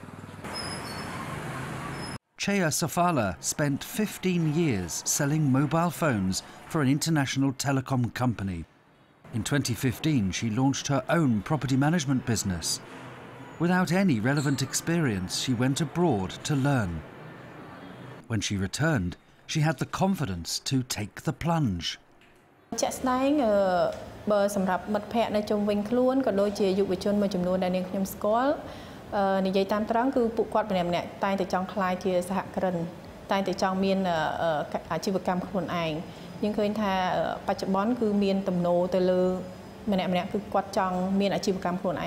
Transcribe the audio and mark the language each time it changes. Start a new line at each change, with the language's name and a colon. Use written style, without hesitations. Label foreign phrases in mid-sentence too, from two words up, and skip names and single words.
English: Chea Safala spent 15 years selling mobile phones for an international telecom company. In 2015, she launched her own property management business. Without any relevant experience, she went abroad to learn. When she returned, she had the confidence to take the plunge.
Khmer: ជាក់ស្ដែងបើសម្រាប់មិត្តភ័ក្តិនៅជុំវិញខ្លួនក៏ដូចជាយុវជនមួយចំនួនដែលនាងខ្ញុំស្គាល់និយាយតាមត្រង់គឺពួកគាត់ម្នាក់ៗតែងតែចង់ខ្លាយជាសហគ្រិនតែងតែ ចង់មានអាជីវកម្មខ្លួនឯងយើងឃើញថាបច្ចុប្បន្នគឺមានទំនោរទៅលើម្នាក់ៗគឺគាត់ចង់មានអាជីវកម្មខ្លួនឯ